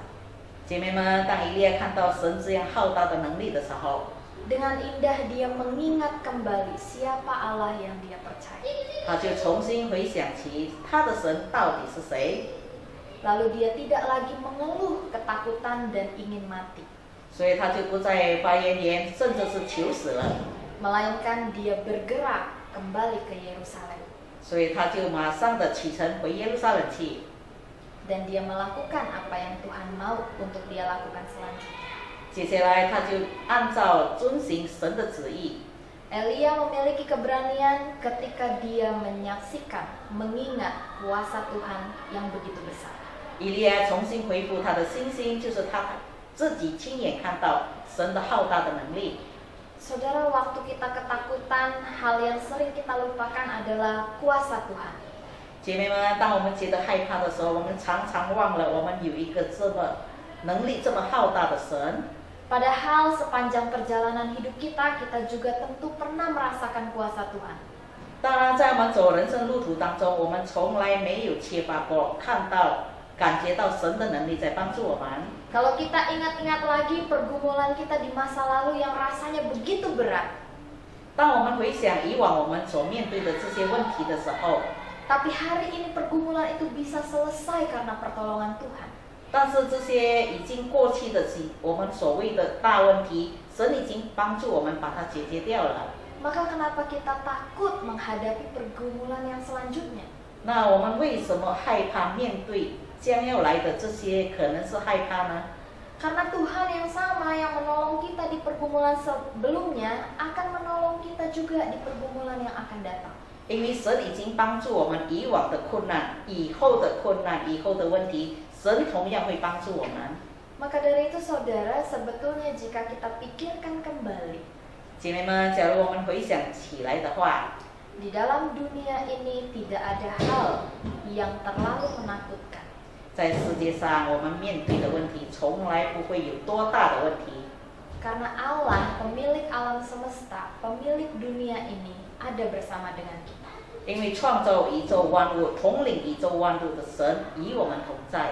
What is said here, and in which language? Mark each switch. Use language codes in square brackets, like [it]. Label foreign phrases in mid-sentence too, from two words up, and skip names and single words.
[zh] 姐妹们，当以利亚看到神这样浩大的能力的时候， [id] Dengan indah dia mengingat kembali siapa Allah yang dia percaya. [zh] 他就重新回想起他的神到底是谁。 [id] Lalu dia tidak lagi mengeluh ketakutan dan ingin mati. [zh] 所以他就不再发怨言，甚至是求死了。 [id] Melainkan dia bergerak kembali ke Yerusalem. [zh] 所以他就马上的启程回耶路撒冷去。 [id] Dan dia melakukan apa yang Tuhan mau untuk dia lakukan selanjutnya. [zh] 接下来他就按照遵行神的旨意。 [id] Elia memiliki keberanian ketika dia menyaksikan, mengingat kuasa Tuhan yang begitu besar. [zh] 以利亚重新恢复他的信心，就是他自己亲眼看到神的浩大的能力。 [id] Saudara, waktu kita ketakutan, hal yang sering kita lupakan adalah kuasa Tuhan. [zh] 姐妹们，当我们觉得害怕的时候，我们常常忘了我们有一个这么能力这么浩大的神。 [id] Padahal sepanjang perjalanan hidup kita, kita juga tentu pernah merasakan kuasa Tuhan. [zh] 当然，在我们走人生路途当中，我们从来没有缺乏过看到、感觉到神的能力在帮助我们。 [id] Kalau kita ingat-ingat lagi pergumulan kita di masa lalu yang rasanya begitu berat, [zh] 当我们回想以往我们所面对的这些问题的时候， [id] tapi hari ini pergumulan itu bisa selesai karena pertolongan Tuhan. [zh] 但是这些已经过去的我们所谓的大问题，神已经帮助我们把它解决掉了。 [id] Maka kenapa kita takut menghadapi pergumulan yang selanjutnya? [zh] 那我们为什么害怕面对将要来的这些可能是害怕呢？ [id] Karena Tuhan yang sama yang menolong kita di pergumulan sebelumnya akan menolong kita juga di pergumulan yang akan datang. [zh] 因为神已经帮助我们以往的困难、以后的困难、以后的问题，神同样会帮助我们。 [id] Maka dari itu saudara, sebetulnya jika kita pikirkan kembali, [zh] 姐妹们，假如我们回想起来的话， [id] di dalam dunia ini tidak ada hal yang terlalu menakutkan. [zh] 在世界上我们面对的问题从来不会有多大的问题， [id] Karena Allah, pemilik alam semesta, pemilik dunia ini, ada bersama dengan kita. [zh] 因为创造宇宙万物、统领宇宙万物的神与我们同在。